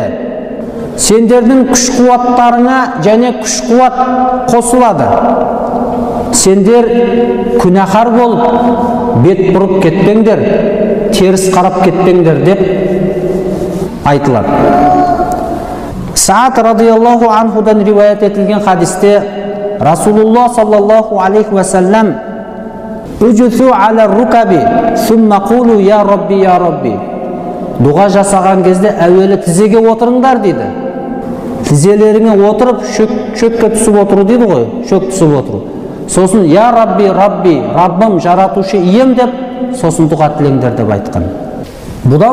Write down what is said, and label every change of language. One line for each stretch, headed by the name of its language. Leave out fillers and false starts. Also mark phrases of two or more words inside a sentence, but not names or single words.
Kazakh: Сендердің күш-қуаттарыңа және күш-қуат қосылады. Сендер күнәһар болып, бет бұрып кетпеңдер, теріс қарап кетпеңдер деп айтылады. Саад
Arabic: رضي الله عنه
Kazakh: риуаят етілген хадисте Расулуллах
Arabic: صلى الله عليه وسلم: "اجثوا على الركب، ثم قولوا يا ربي، يا ربي."
Kazakh: Дұға жасаған кезде әуелі тізеге отырыңдар дейді. Тізелеріңе отырып, шөкке түсіп отыру дейді ғой, шөк түсіп отыру. Сосын
Arabic: يا ربي، ربي,
Kazakh: Раббым, жаратушы ием деп, сосын дұға тілеңдер деп айтқан.